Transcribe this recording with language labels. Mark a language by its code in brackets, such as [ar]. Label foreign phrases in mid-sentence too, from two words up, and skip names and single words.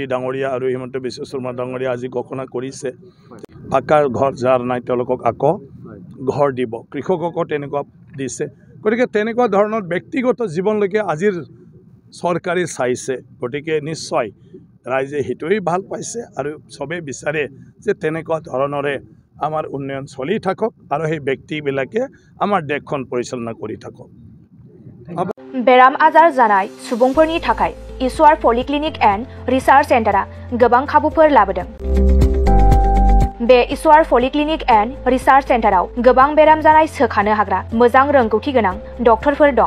[as] ডাঙৰীয়া আৰু হিমন্ত বিশ্ব শৰ্মা ডাঙৰীয়া আজি ঘোষণা কৰিছে পাকাৰ ঘৰ যাৰ নাই তেওঁলোকক আকৌ ঘৰ দিব কৃষককো তেনেকুৱা দিছে গতিকে তেনেকুৱা ধৰণৰ ব্যক্তিগত জীৱনলৈকে আজিৰ চৰকাৰে চাইছে গতিকে নিশ্চয় ৰাইজে হিতোই ভাল পাইছে আৰু সবে বিচাৰে যে তেনেকুৱা ধৰণৰে আমাৰ উন্নয়ন চলি থাকক আৰু সেই ব্যক্তিবিলাকে আমাৰ দেশখন পৰিচালনা কৰি থাকক [brx] बेराम आजार जानाय सुबुंफोरनि थाखाय ईश्वर पलिक्लिनिक एन्ड रिसार्च सेन्टारा गोबां खाबुफोर लाबोदों। बे ईश्वर पलिक्लिनिक एन्ड रिसार्च सेन्टाराव गोबां बेराम जानाय सोखानो हाग्रा मोजां रोंगौथि गोनां डक्टरफोर दं।